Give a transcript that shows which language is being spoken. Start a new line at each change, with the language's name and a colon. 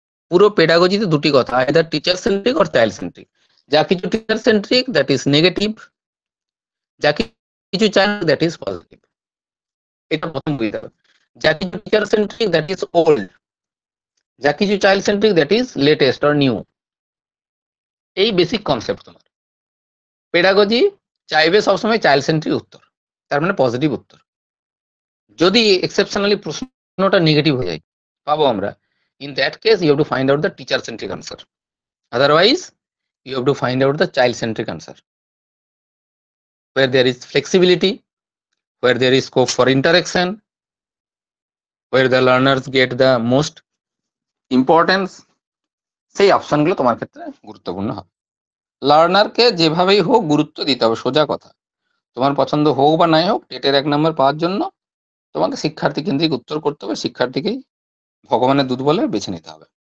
Bangla: পুরো পেডাগজিতে দুটি কথা, either teacher centric or child centric. যা কিছু teacher centric
English: that is negative,
Bangla: যা কিছু চাইল্ড
English: That is positive.
Bangla: এটা প্রথম বুঝতে হবে। যা কিছু teacher centric
English: that is old,
Bangla: যা কিছু child centric
English: That is latest or new.
Bangla: এই বেসিক কনসেপ্ট তোমার। পেডাগজি চাইবে সবসময় চাইল্ড সেন্ট্রিক উত্তর, তার মানে পজিটিভ উত্তর। যদি এক্সেপশনালি প্রশ্নটা নেগেটিভ হয়ে যায়, পাবো আমরা,
English: In that case you have to find out the teacher centric answer, otherwise you have to find out the child centric answer, where there is flexibility, where there is scope for interaction, where the learners get the most importance।
Bangla: সেই অপশনগুলো তোমার ক্ষেত্রে গুরুত্বপূর্ণ হবে। লার্নারকে যেভাবেই হোক গুরুত্ব দিতে হবে, সোজা কথা। তোমার পছন্দ হোক বা নাই হোক, টেটের 1 নম্বর পাওয়ার জন্য তোমাকে শিক্ষার্থী কেন্দ্রিক উত্তর করতে হবে, শিক্ষার্থীকেই ভগবানের দূত বলে বেছে নিতে হবে।